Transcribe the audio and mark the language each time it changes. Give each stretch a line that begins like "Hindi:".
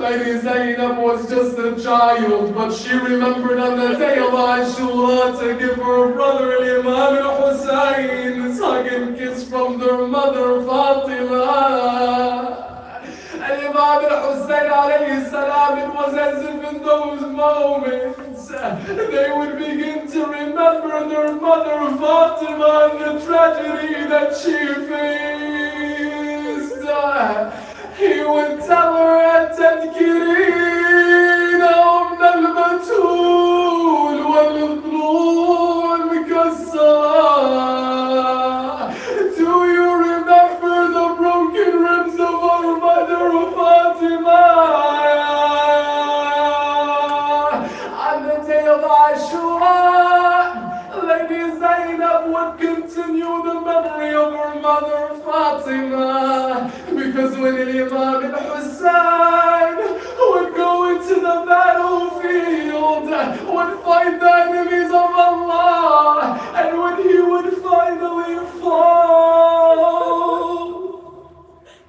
English: Lady Zainab was just a child, but she remembered on the day of Ashura to give her brother Imam al-Hussein this hug and kiss from their mother Fatima. And Imam al-Hussein alayhi salam, it was as if in those moments they would begin to remember their mother Fatima and the tragedy that she faced.
Arabic: He would tell her, تذكرين أم البتول والضلوع المكسرة.
English: Do you remember the broken ribs of our mother Fatima? On the day of Ashura, Lady Zainab would continue the memory of her mother Fatima, because when Imam al-Hussein would go into the battlefield, would fight the enemies of Allah, and when he would finally fall,